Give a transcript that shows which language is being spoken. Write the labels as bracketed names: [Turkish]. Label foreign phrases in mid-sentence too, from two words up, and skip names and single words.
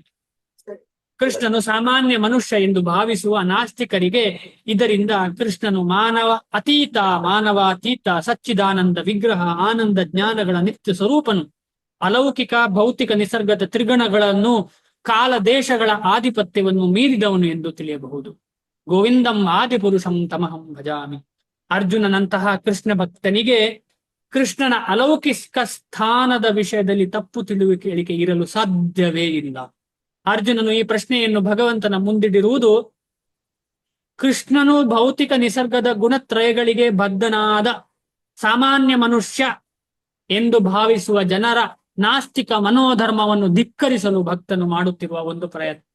[Kannada] ಕೃಷ್ಣನು ಸಾಮಾನ್ಯ ಮನುಷ್ಯ ಎಂದು ಭಾವಿಸುವ ನಾಸ್ತಿಕರಿಗೆ ಇದರಿಂದ ಕೃಷ್ಣನು ಮಾನವಾತೀತ ಸಚ್ಚಿದಾನಂದ ವಿಗ್ರಹ, ಆನಂದ ಜ್ಞಾನಗಳ ನಿತ್ಯ ಸ್ವರೂಪನು, ಅಲೌಕಿಕ ಭೌತಿಕ ನಿಸರ್ಗದ ತ್ರಿಗುಣಗಳನ್ನು, ಕಾಲ ದೇಶಗಳ ಆಧಿಪತ್ಯವನ್ನು ಮೀರಿದವನು ಎಂದು ತಿಳಿಯಬಹುದು. [Sanskrit] ಗೋವಿಂದಂ ಆದಿಪುರುಷಂ ತಮಹಂ ಭಜಾಮಿ. [Kannada] ಅರ್ಜುನನಂತಹ ಕೃಷ್ಣ ಭಕ್ತನಿಗೆ ಕೃಷ್ಣನ ಅಲೌಕಿಕ ಸ್ಥಾನದ ವಿಷಯದಲ್ಲಿ ತಪ್ಪು ತಿಳುವಳಿಕೆ ಇರಲು ಸಾಧ್ಯವೇ ಇಲ್ಲ. ಅರ್ಜುನನು ಈ ಪ್ರಶ್ನೆಯನ್ನು ಭಗವಂತನ ಮುಂದಿಡಿರುವುದು ಕೃಷ್ಣನು ಭೌತಿಕ ನಿಸರ್ಗದ ಗುಣತ್ರಯಗಳಿಗೆ ಬದ್ಧನಾದ ಸಾಮಾನ್ಯ ಮನುಷ್ಯ ಎಂದು ಭಾವಿಸುವ ಜನರ ನಾಸ್ತಿಕ ಮನೋಧರ್ಮವನ್ನು ಧಿಕ್ಕರಿಸಲು ಭಕ್ತನು ಮಾಡುತ್ತಿರುವ ಒಂದು ಪ್ರಯತ್ನ.